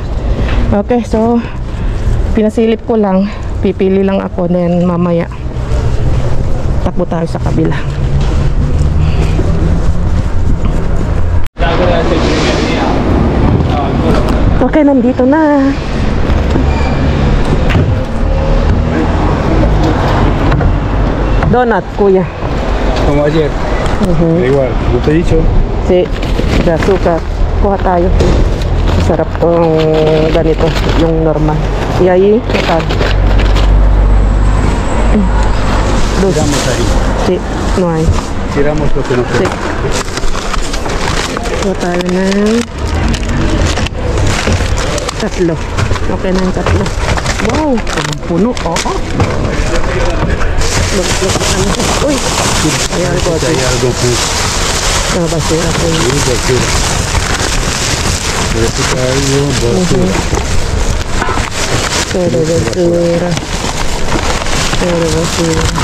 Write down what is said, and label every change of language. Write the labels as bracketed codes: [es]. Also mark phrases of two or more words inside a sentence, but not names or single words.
[tl] Okay, so pinasilip ko lang, pipili lang ako, then mamaya takbo tayo sa kabila. Okay, nandito na. Donut, kuya. [es] Como ayer. Igual, yo te he dicho. Si, de azúcar. [tl] Kuha tayo. Masarap tong ganito, yung normal. [es] Y ahí, ¿qué tal? Dos. Tiramos ahí. Sí, no hay. Tiramos lo que nos Sí. queda. [tl] Kuha tayo ng tatlo. Okay na yung tatlo. Wow, puno. Oo. Look, [es] uy. Hay algo aquí. Hay algo que [tl] Basura po. [es] basura. Pero ahí basura. Todo basura. Todo basura.